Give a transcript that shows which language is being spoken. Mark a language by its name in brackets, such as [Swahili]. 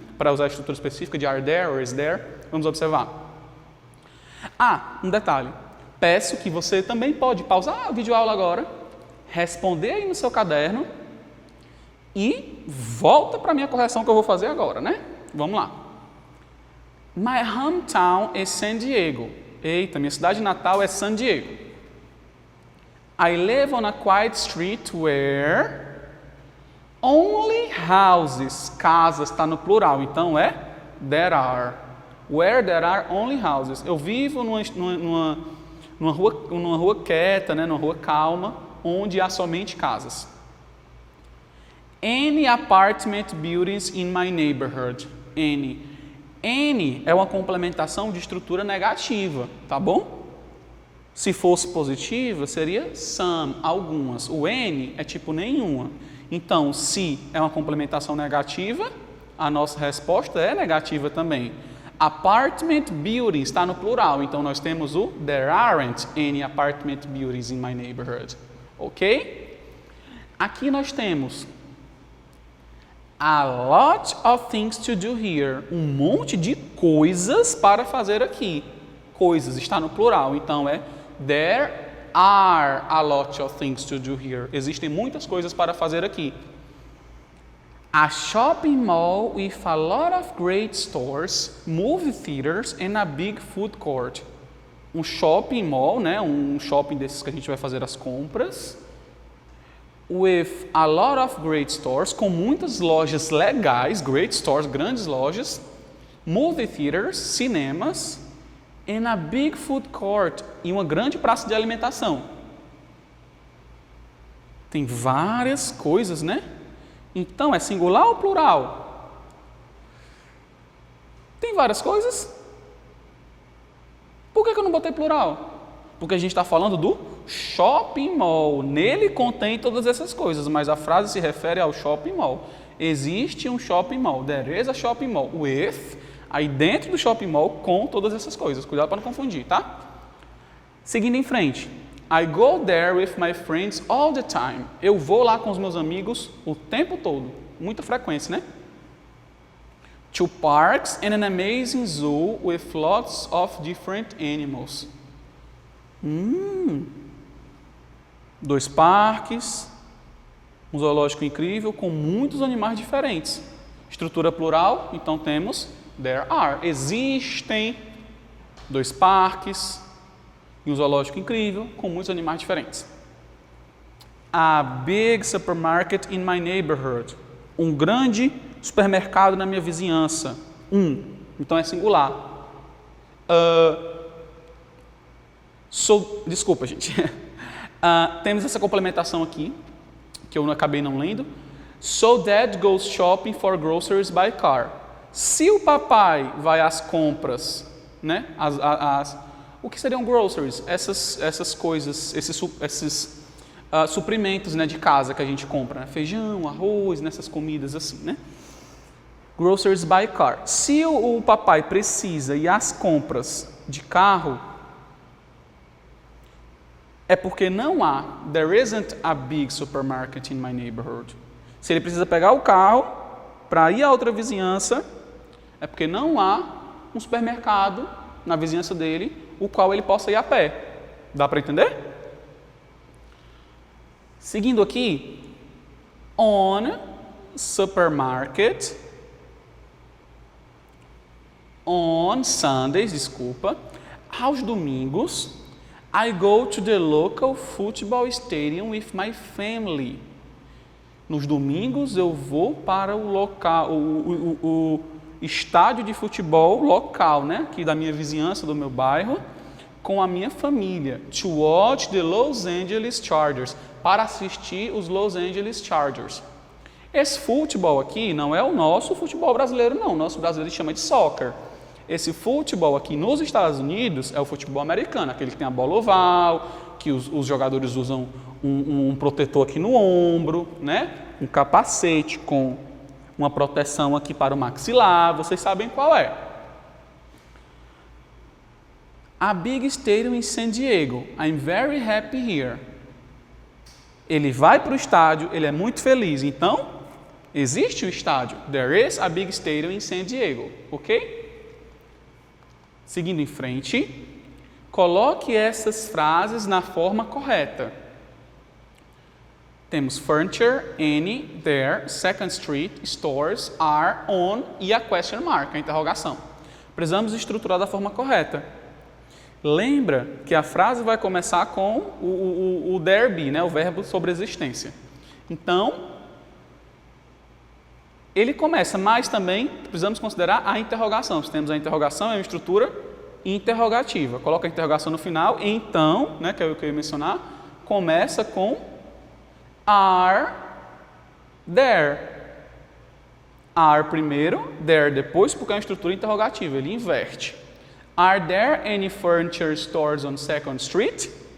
[Portuguese] Para usar a estrutura específica de [English] are there or is there. [Portuguese] Vamos observar. Um detalhe. Peço que você também pode pausar a videoaula agora, responder aí no seu caderno e volta para a minha correção que eu vou fazer agora, né? Vamos lá. [English] My hometown is San Diego. [Portuguese] Eita, minha cidade natal é San Diego. [English] I live on a quiet street where only houses, [Portuguese] casas está no plural, então é [English] there are. Where there are only houses. [Portuguese] Eu vivo numa rua quieta, né, numa rua calma, onde há somente casas. [English] Any apartment buildings in my neighborhood. [Portuguese] Any é uma complementação de estrutura negativa, tá bom? Se fosse positiva, seria some, algumas. O any é tipo nenhuma. Então, se é uma complementação negativa, a nossa resposta é negativa também. [English] Apartment buildings [Portuguese] está no plural, então nós temos o [English] there aren't any apartment buildings in my neighborhood. Ok? [Portuguese] Aqui nós temos [English] a lot of things to do here. [Portuguese] Um monte de coisas para fazer aqui. Coisas, está no plural. Então, [English] there are a lot of things to do here. [Portuguese] Existem muitas coisas para fazer aqui. [English] A shopping mall with a lot of great stores, movie theaters and a big food court. [Portuguese] Um shopping mall, né? Um shopping desses que a gente vai fazer as compras. [English] With a lot of great stores, [Portuguese] com muitas lojas legais, [English] great stores, [Portuguese] grandes lojas, [English] movie theaters, [Portuguese] cinemas, [English] and a big food court, [Portuguese] e uma grande praça de alimentação. Tem várias coisas, né? Então, é singular ou plural? Tem várias coisas? Por que eu não botei plural? Porque a gente está falando do shopping mall. Nele contém todas essas coisas, mas a frase se refere ao shopping mall. Existe um shopping mall. [English] There is a shopping mall with, [Portuguese] aí dentro do shopping mall, com todas essas coisas. Cuidado para não confundir, tá? Seguindo em frente. [English] I go there with my friends all the time. [Portuguese] Eu vou lá com os meus amigos o tempo todo. Muita frequência, né? [English] To parks and an amazing zoo with lots of different animals. [Portuguese] 2 parques, um zoológico incrível com muitos animais diferentes. Estrutura plural, então temos there are. Existem 2 parques e um zoológico incrível com muitos animais diferentes. [English] A big supermarket in my neighborhood. [Portuguese] Um grande supermercado na minha vizinhança. Então é singular. Desculpa, gente. Temos essa complementação aqui, que eu acabei não lendo. [English] So dad goes shopping for groceries by car. [Portuguese] Se o papai vai às compras, né? O que seriam groceries? Essas coisas, esses suprimentos, né, de casa que a gente compra, né? Feijão, arroz, nessas comidas assim, né? Groceries by car. Se o papai precisa ir às compras de carro, é porque não há, [English] there isn't a big supermarket in my neighborhood. [Portuguese] Se ele precisa pegar o carro para ir a outra vizinhança, é porque não há um supermercado na vizinhança dele, o qual ele possa ir a pé. Dá para entender? Seguindo aqui, [English] on supermarket, on Sundays, [Portuguese] aos domingos, [English] I go to the local football stadium with my family. [Portuguese] Nos domingos eu vou para o local, o estádio de futebol local, né, aqui da minha vizinhança, do meu bairro, com a minha família. [English] To watch the Los Angeles Chargers, [Portuguese] para assistir os [English] Los Angeles Chargers. [Portuguese] Esse futebol aqui não é o nosso futebol brasileiro, não. O nosso brasileiro chama de soccer. Esse futebol aqui nos Estados Unidos é o futebol americano, aquele que tem a bola oval, que os jogadores usam um protetor aqui no ombro, né? Um capacete com uma proteção aqui para o maxilar, vocês sabem qual é. [English] A big stadium in San Diego, I'm very happy here. [Portuguese] Ele vai para o estádio, ele é muito feliz, então existe o estádio. [English] There is a big stadium in San Diego, ok? [Portuguese] Seguindo em frente, coloque essas frases na forma correta. Temos furniture, any, there, second street, stores, are, on e a question mark, a interrogação. Precisamos estruturar da forma correta. Lembra que a frase vai começar com o there be, né, o verbo sobre existência. Então, ele começa, mas também precisamos considerar a interrogação. Se temos a interrogação, é uma estrutura interrogativa. Coloca a interrogação no final, então, né, que é o que eu ia mencionar, começa com [English] are there. [Portuguese] Are primeiro, there depois, porque é uma estrutura interrogativa, ele inverte. [English] Are there any furniture stores on 2nd Street?